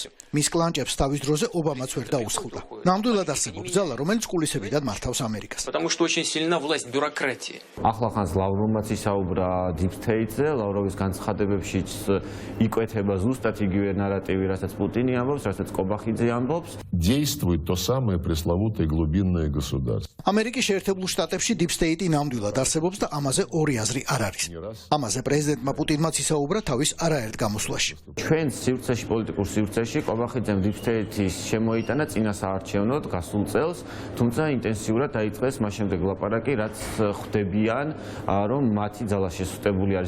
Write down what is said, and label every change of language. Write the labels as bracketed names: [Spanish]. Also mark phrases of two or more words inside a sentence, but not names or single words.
[Georgian] მის კლანჭებს თავის დროზე ობამაც ვერ დაუსხლდა. ნამდვილად არსებობს ძალა, რომელიც კულისებიდან მართავს ამერიკას. ახლახანს ლავროვმაც ისაუბრა [English] Deep State- [Georgian] ზე, ლავროვის განცხადებებშიც იკვეთება ზუსტად იგივე ნარატივი, რასაც პუტინი ამბობს, რასაც კობახიძე ამბობს. [Russian] Действует то самое пресловутое глубинное государство. [Georgian] ამერიკის შეერთებულ შტატებში [English] Deep State- [Georgian] ი ნამდვილად არსებობს და ამაზე ორი აზრი არ არის. ამაზე პრეზიდენტმა პუტინმაც ისაუბრა თავის არაერთ გამოსვლაში. ჩვენ სივრცეში, პოლიტიკურ სივრცეში კობახიძემ [English] Deep State- [Georgian] ის შემოიტანა წინა საარჩევნოდ გასულ წელს, თუმცა ინტენსიურად დაიწყეს მას შემდეგ ლაპარაკი, რაც ხვდებიან, რომ მათი ძალა შესუსტებული არის.